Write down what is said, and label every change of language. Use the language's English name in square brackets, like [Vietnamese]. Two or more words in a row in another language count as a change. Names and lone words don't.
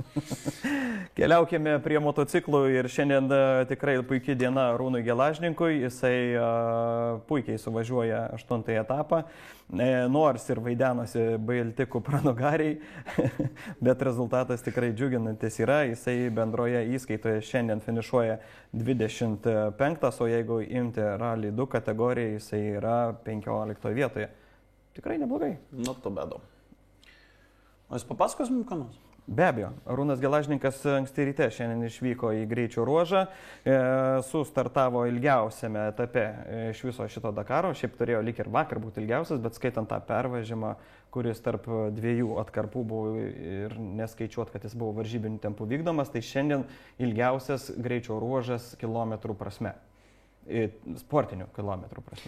[Lithuanian] Keliaukime prie motociklų ir šiandien tikrai puikiai diena Arūnui Gelažninkui, jisai puikiai suvažiuoja 8 etapą, nors ir vaidenosi bailti kupranugariai, bet rezultatas tikrai džiuginantis yra, jisai bendroje įskaitoje šiandien finišuoja 25, o jeigu imti Rally 2 kategoriją, jisai yra 15 vietoje. Tikrai neblogai. [English] Not to bad. [Lithuanian] O jis papasakos mums ką nors? Be abejo, Arūnas Gelažninkas anksti ryte šiandien išvyko į greičio ruožą, sustartavo ilgiausiame etape iš viso šito Dakaro, šiaip turėjo lyg ir vakar būti ilgiausias, bet skaitant tą pervažimą, kuris tarp 2 atkarpų buvo ir neskaičiuot, kad jis buvo varžybinių tempų vykdomas, tai šiandien ilgiausias greičio ruožas kilometrų prasme, sportinių kilometrų prasme.